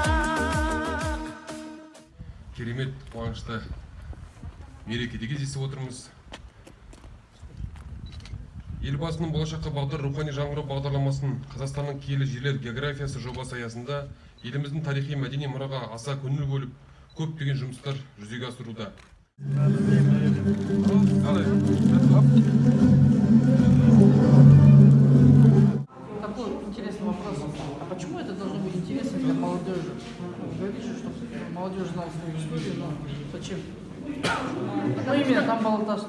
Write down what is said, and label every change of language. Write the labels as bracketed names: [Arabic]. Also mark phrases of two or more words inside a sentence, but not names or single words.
[Kazakh] Керемет, қуанышты мерекеде кездесіп отырмыз. Елбасының болашаққа бағдар рухани жаңғыру бағдарламасының Қазақстанның киелі жерлер географиясы жобасы аясында еліміздің тарихи мәдени мұраға аса көңіл бөліп, көптеген жұмыстар жүзеге асыруда. [Russian] Такой интересный вопрос. А почему это должно быть интересно для молодежи? Говоришь, что молодежь знала свою историю, но зачем? Ну именно там Тамбалы-Таш.